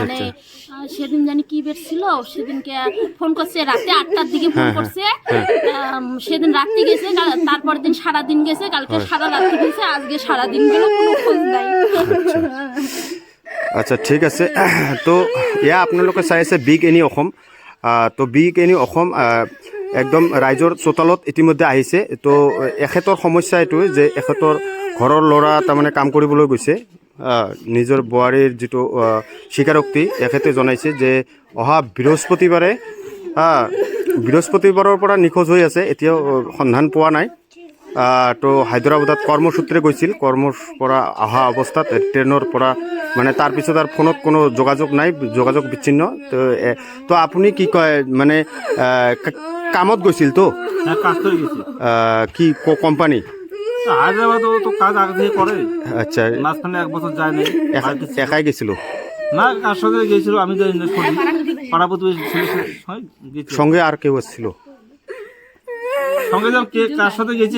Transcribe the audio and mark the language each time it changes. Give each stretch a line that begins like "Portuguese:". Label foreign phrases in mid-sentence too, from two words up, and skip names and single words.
Bangla: মানে আচ্ছা। সেদিন জানি কি বের ছিল, সেদিনকে ফোন করছে রাতে 8টার দিকে ফোন হ্যাঁ, করছে। সেদিন রাত্রি গেছে, তারপর দিন সারা দিন গেছে, কালকে সারা রাত্রি গেছে, আজকে সারা দিন গেল, কোনো খোঁজ নাই।
Assamese: আচ্ছা ঠিক আছে। তো এয়া আপোনালোকে চাই আছে বিগ এনি অসম। তো বিগ এনি অসম একদম ৰাইজৰ চোতালত ইতিমধ্যে আহিছে। তো এখেতৰ সমস্যা এইটোৱে যে এখেতৰ ঘৰৰ ল'ৰা তাৰমানে কাম কৰিবলৈ গৈছে। নিজৰ বোৱাৰীৰ যিটো স্বীকাৰোক্তি এখেতে জনাইছে যে অহা বৃহস্পতিবাৰৰ পৰা নিখোঁজ হৈ আছে, এতিয়াও সন্ধান পোৱা নাই। তো হায়দৰাবাদত কৰ্মসূত্ৰে গৈছিল, কৰ্মৰ পৰা অহা অৱস্থাত ট্ৰেইনৰ পৰা মানে তাৰপিছত আৰু ফোনত কোনো যোগাযোগ নাই, যোগাযোগ বিচ্ছিন্ন। তো আপুনি কি কয় মানে কামত গৈছিল তো?
Bangla: কাজ করে গেছি
Assamese: কি কোম্পানি?
Bangla: হায়দ্রাবাদও তো কাজ আগে থেকে করে। আচ্ছা, মাঝখানে 1 বছর যায় নাই। একাই গেছিল না, কার সাথে গেছিল আমি জানি না। পাড়া প্রতিবেশী ছেলে গেছিল। সঙ্গে আর কেউ ছিল? সঙ্গে কে কার সাথে গেছে